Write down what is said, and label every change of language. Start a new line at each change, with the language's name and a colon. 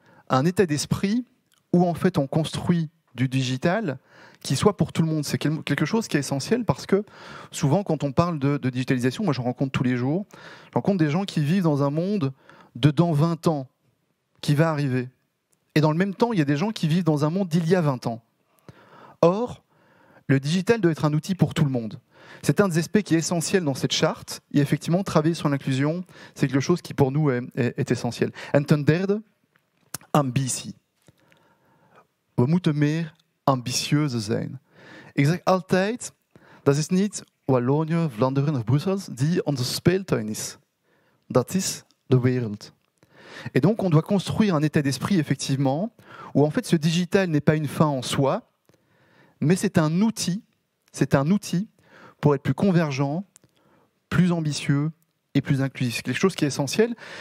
French: Un état d'esprit où en fait on construit du digital qui soit pour tout le monde. C'est quelque chose qui est essentiel parce que souvent quand on parle de digitalisation, moi je rencontre tous les jours, je rencontre des gens qui vivent dans un monde de dans 20 ans qui va arriver. Et dans le même temps, il y a des gens qui vivent dans un monde d'il y a 20 ans. Or, le digital doit être un outil pour tout le monde. C'est un des aspects qui est essentiel dans cette charte. Et effectivement, travailler sur l'inclusion, c'est quelque chose qui pour nous est essentiel.
Dutch: En ten derde, ambitie. We moeten meer ambitieuze zijn. Ik zeg altijd, dat is niet Wallonië, Vlaanderen of Brussel die onze speeltuin is. Dat is de wereld.
French: Et donc, on doit construire un état d'esprit, effectivement, où en fait ce digital n'est pas une fin en soi, mais c'est un outil pour être plus convergent, plus ambitieux et plus inclusif. C'est quelque chose qui est essentiel.